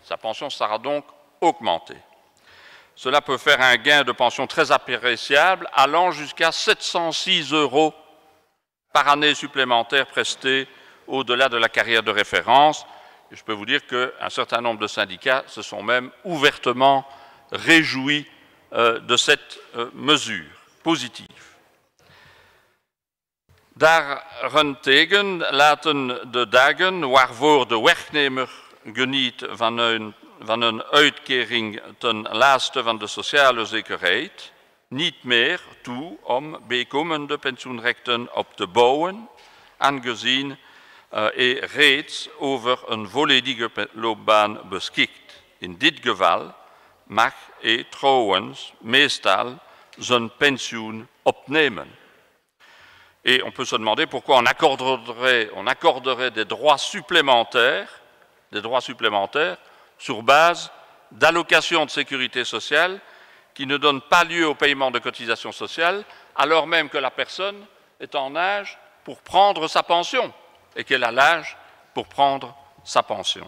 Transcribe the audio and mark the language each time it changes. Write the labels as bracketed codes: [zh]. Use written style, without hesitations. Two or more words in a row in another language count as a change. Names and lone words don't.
[fr] Sa pension sera donc augmentée. Cela peut faire un gain de pension très appréciable, allant jusqu'à 706 € par année supplémentaire prestée au-delà de la carrière de référence. Et je peux vous dire qu'un certain nombre de syndicats se sont même ouvertement réjouis de cette mesure positive. [nl] Daarentegen laten de dagen waarvoor de werknemer geniet van een uitkering ten laatste van de sociale zekerheid niet meer toe om bijkomende pensioenrechten op te bouwen, aangezien reeds over een volledige loopbaan beschikt. In dit geval mag hij trouwens meestal zijn pensioen opnemen. [fr] Et on peut se demander pourquoi on accorderait des droits supplémentaires sur base d'allocations de sécurité sociale qui ne donnent pas lieu au paiement de cotisations sociales, alors même que la personne est en âge pour prendre sa pension et qu'elle a l'âge pour prendre sa pension.